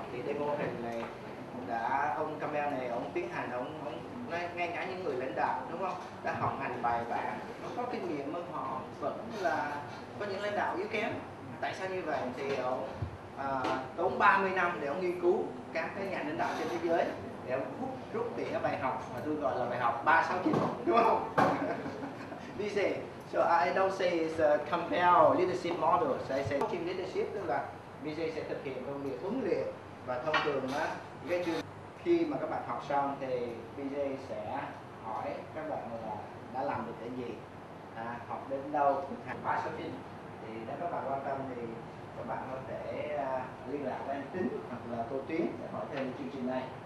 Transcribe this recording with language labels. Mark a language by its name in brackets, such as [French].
[Vietnamese] Thì cái mô hình này ông Campbell này ông tiến hành, ông ngay cả những người lãnh đạo, đúng không, đã học hành bài bản, nó có kinh nghiệm hơn họ, vẫn là có những lãnh đạo yếu kém. Tại sao như vậy? Thì ông tốn 30 năm để ông nghiên cứu các cái nhà lãnh đạo trên thế giới để ông rút tỉa cái bài học mà tôi gọi là bài học 369, đúng không? Đi gì? [English] So I don't say it's a compel leadership model. So I say coaching leadership, [Vietnamese] tức là BJ sẽ thực hiện công việc huấn luyện, và thông thường á, cái chương khi mà các bạn học xong thì BJ sẽ hỏi các bạn là đã làm được cái gì, học đến đâu, thực hành khóa sau phim. Thì nếu các bạn quan tâm thì các bạn có thể liên lạc với anh Tính hoặc là cô Tuyến để hỏi thêm chương trình này.